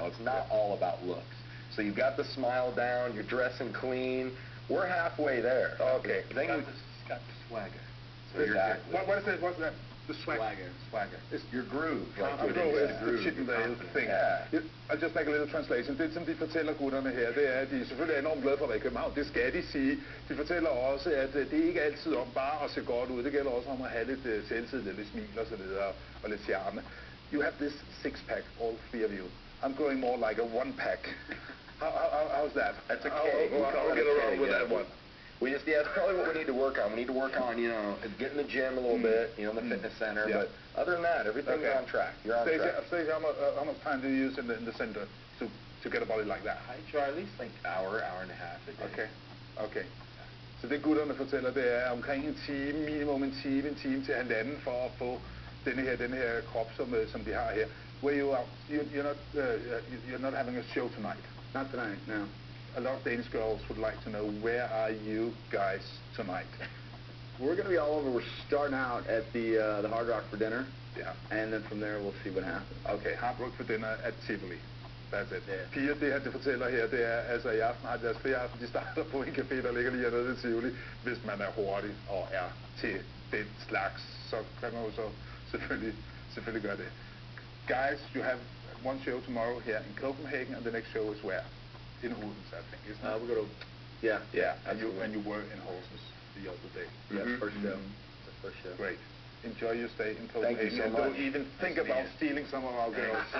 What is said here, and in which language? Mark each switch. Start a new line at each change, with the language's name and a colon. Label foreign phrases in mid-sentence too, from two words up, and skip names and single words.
English: It's not all about looks. So you've got the smile down, you're dressing clean. We're halfway there. Okay. Then you've got the swagger. So Exactly. What is it? What's that? The swagger. It's your groove. I'm going with the Chippendale thing. Yeah. I'll just make a little translation.
Danish: Det, som de fortæller gutterne her, det er, at de selvfølgelig er enormt glade for at være i København. Det skal de sige. De fortæller også, at det ikke altid om bare at se godt ud. Det gælder også om at have lidt selvtillid, lidt smil og så videre, og lidt charme.
English: You have this six-pack, all three of you. I'm going more like a one-pack. How's that? That's a keg. I'll get around with that one. That's probably what we need to work on. We need to work on, you know, get in the gym a little bit, you know, in the fitness center. Yeah. But other than that, everything's on track. You're on track. Stacey, how much time do you use in the center to get a body like that? I try at least like hour and a half a day. Okay.
Danish: Så det gutterne fortæller, det er omkring en time, minimum en time til halvanden for at få den her krop, som de har her.
English: Where you are, you're not having a show tonight. Not tonight, no. A lot of Danish girls would like to know, where are you guys tonight? We're going to be all over. We're starting out at the Hard Rock for dinner. Yeah. And then from there, we'll see what happens. Okay, Hard Rock for dinner at Tivoli. That's it. Yeah.
Danish: Piger, det her, det fortæller her, det er, altså i aften har deres ferieaften, de starter på en café, der ligger lige hernede i Tivoli. Hvis man er hurtig og er til den slags, så kan man jo så selvfølgelig gøre det.
English: guys, you have one show tomorrow here in Copenhagen, and the next show is where? In Odense, I think, isn't it? We go to, yeah, And you were in Horsens the other day. yeah, first show. Mhm. The first show. Great. Enjoy your stay in Thank Copenhagen. you so and much. don't even think Nice to meet about you. stealing some of our girls.